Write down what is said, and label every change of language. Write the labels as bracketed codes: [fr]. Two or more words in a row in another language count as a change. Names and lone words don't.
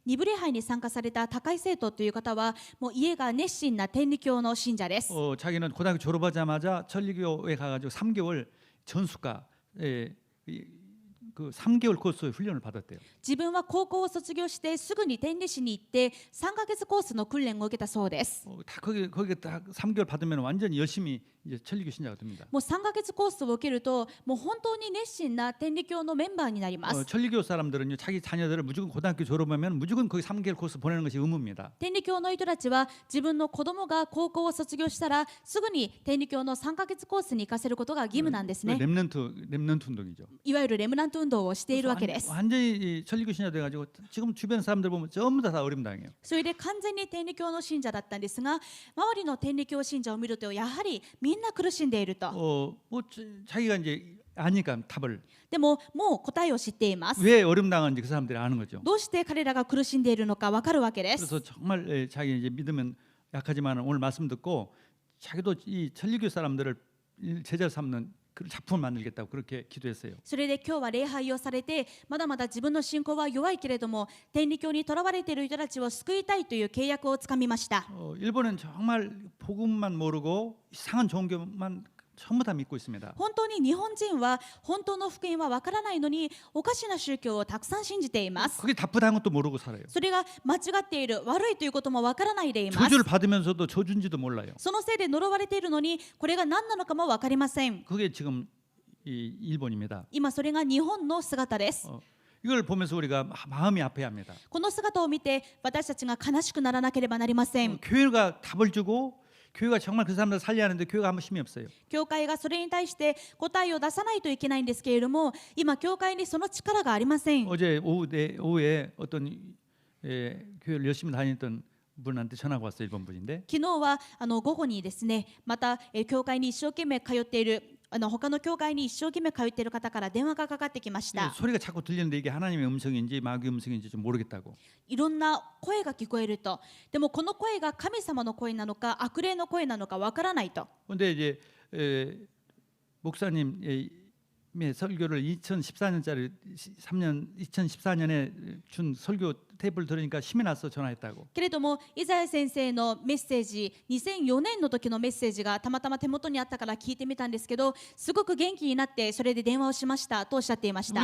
[ja] 2 部礼拝に参加された高井生徒という方はもう家が熱心な天理教の信者です。 [ko] 자기는 고등학교 졸업하자마자 천리교에 가가지고 3개월 전수과 그 3개월 코스 훈련을 받았대요. [ja] 自分は高校を卒業してすぐに天理市に行って3ヶ月コースの訓練を受けたそうです。 [ko] 다 거기 딱 3개월 받으면 완전히 열심히 이제 천리교 신자가 됩니다. [ja] もう3ヶ月コースを受けるともう本当に熱心な天理教のメンバーになります。 [ko] 천리교 사람들은요 자기 자녀들을 무조건 고등학교 졸업하면 무조건 거기 3개월 코스 보내는 것이 의무입니다. [ja] 天理教の人たちは自分の子供が高校を卒業したらすぐに天理教の3ヶ月コースに行かせることが義務なんですね。 [ko] 렘넌트 운동이죠. [ja] いわゆるレムナント運動をしているわけです。 [ko] 완전히 천리교 신자 돼가지고 지금 주변 사람들 보면 전부 다 어림당해요. [ja] それで完全に天理教の信者だったんですが、周りの天理教信者を見るとやはりみんな苦しんでいると。 [ko] 뭐 자기가 이제 아니까 답을 [ja] でももう答えを知っています。 [ko] 왜 어림당한지 그 사람들이 아는 거죠. [ja] どうして彼らが苦しんでいるのかわかるわけです。 [ko] 그래서 정말 자기 이제 믿으면 약하지만 오늘 말씀 듣고 자기도 이 천리교 사람들을 제자 삼는 그 작품을 만들겠다고 그렇게 기도했어요. [ja] それで今日は礼拝をされて、まだまだ自分の信仰は弱いけれども天理教にとらわれている人たちを救いたいという契約をつかみました。 [ko] 일본은 정말 복음만 모르고 이상한 종교만 전부 다 믿고 있습니다. [ja] 本当に日本人は本当の福音はわからないのにおかしな宗教をたくさん信じています。 [ko] 그게 답답한 것도 모르고 살아요. [ja] それが間違っている、悪いということもわからないでいます。 [ko] 저주를 받으면서도 저주인지도 몰라요. [ja] そのせいで呪われているのにこれが何なのかもわかりません。 [ko] 그게 지금 이 일본입니다. [ja] 今それが日本の姿です。 [ko] 이걸 보면서 우리가 마음이 아파야 합니다. [ja] この姿を見て私たちが悲しくならなければなりません。 [ko] 교회가 답을 주고 교회가 정말 그 사람들 살려야 하는데 교회가 아무 힘이 없어요. [ja] 教会がそれに対して答えを出さないといけないんですけれども、今教会にその力がありません。 [ko] 어제 오후에 어떤 교회를 열심히 다녔던 분한테 전화가 왔어요. 일본 분인데 [ja] 昨日は午後にですね、また教会に一生懸命通っている他の教会に一生懸命通っている方から電話がかかってきました。 [ko] 소리가 자꾸 들리는데 이게 하나님의 음성인지 마귀의 음성인지 좀 모르겠다고. [ja] いろんな声が聞こえると。でもこの声が神様の声なのか悪霊の声なのかわからないと。 [ko] 근데 이제 목사님의 설교를 2014년에 준 설교 테이프를 들으니까 힘이 나서 전화했다고. [ja] けれどもイザヤ先生のメッセージ、2004年の時のメッセージがたまたま手元にあったから聞いてみたんですけど、すごく元気になってそれで電話をしましたとおっしゃっていまし